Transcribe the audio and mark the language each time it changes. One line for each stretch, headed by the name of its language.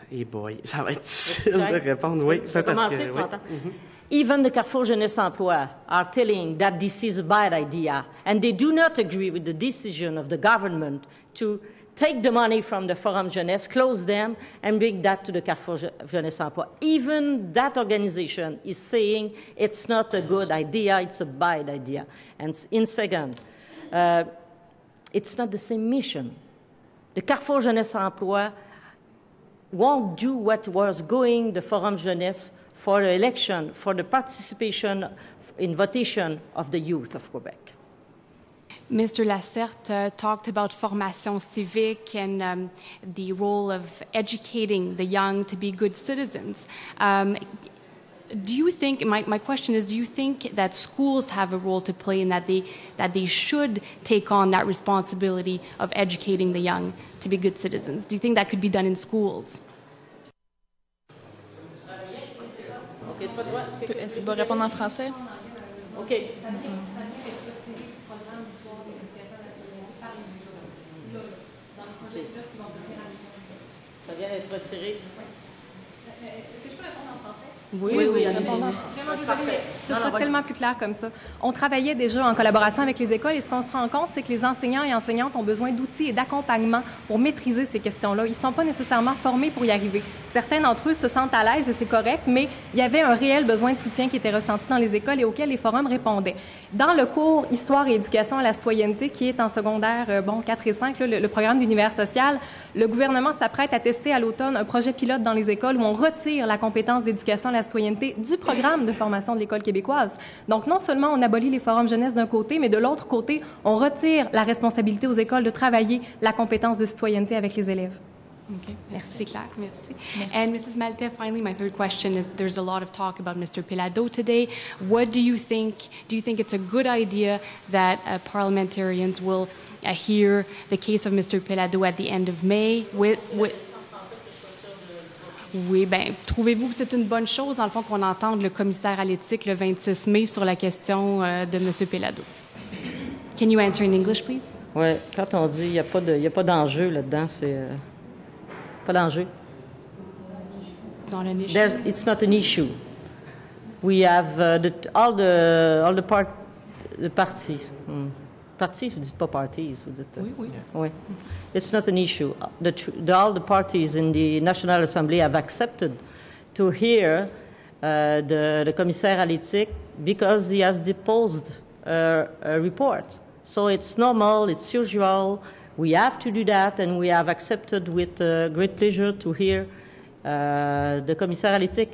French: Boy, ça va être difficile de répondre. Oui, commencer, tu m'entends?
English: Even the Carrefour Jeunesse Emploi are telling that this is a bad idea, and they do not agree with the decision of the government to take the money from the Forum Jeunesse, close them, and bring that to the Carrefour Jeunesse Emploi. Even that organization is saying it's not a good idea, it's a bad idea. And in second, it's not the same mission. The Carrefour Jeunesse Emploi won't do what was going the Forum Jeunesse for the election, for the participation in votation of the youth of Quebec. Mr. Lacerte talked about formation civique and the role of educating the young to be good citizens. Do you think, my question is, do you think that schools have a role to play in that they should take on that responsibility of educating the young to be good citizens? Do you think that could be done in schools?
French: Est-ce qu'il va répondre en français? OK. Ça vient d'être retiré. Est-ce que je peux répondre en français? Oui, allez-y. Vraiment désolée, mais ce sera tellement plus clair comme ça. On travaillait déjà en collaboration avec les écoles et ce qu'on se rend compte, c'est que les enseignants et enseignantes ont besoin d'outils et d'accompagnement pour maîtriser ces questions-là. Ils ne sont pas nécessairement formés pour y arriver. Certains d'entre eux se sentent à l'aise et c'est correct, mais il y avait un réel besoin de soutien qui était ressenti dans les écoles et auquel les forums répondaient. Dans le cours Histoire et éducation à la citoyenneté, qui est en secondaire 4 et 5, là, le programme d'univers social, le gouvernement s'apprête à tester à l'automne un projet pilote dans les écoles où on retire la compétence d'éducation à la citoyenneté du programme de formation de l'École québécoise. Donc, non seulement on abolit les forums jeunesse d'un côté, mais de l'autre côté, on retire la responsabilité aux écoles de travailler la compétence de citoyenneté avec les élèves. Okay, merci, clair. Merci.
English: And Mrs. Malte, finally, my third question is: there's a lot of talk about Mr. Pelado today. What do you think? Do you think it's a good idea that parliamentarians will hear the case of Mr. Pelado at the end of May?
French: Oui, bien, trouvez-vous que c'est une bonne chose, dans le fond, qu'on entende le commissaire à l'éthique le 26 mai sur la question de M. Pelado?
English: Can you answer in English, please?
French: Oui, quand on dit il n'y a pas d'enjeu là-dedans, c'est... pas d'enjeu.
English: It's not an issue. We have all the parties.
French: Parties, vous dites pas parties, vous dites. Oui. Oui.
English: It's not an issue. All the parties in the National Assembly have accepted to hear the commissaire à l'éthique because he has deposed a report. So it's normal, it's usual. We have to do that, and we have accepted with great pleasure to hear the commissaire à l'éthique.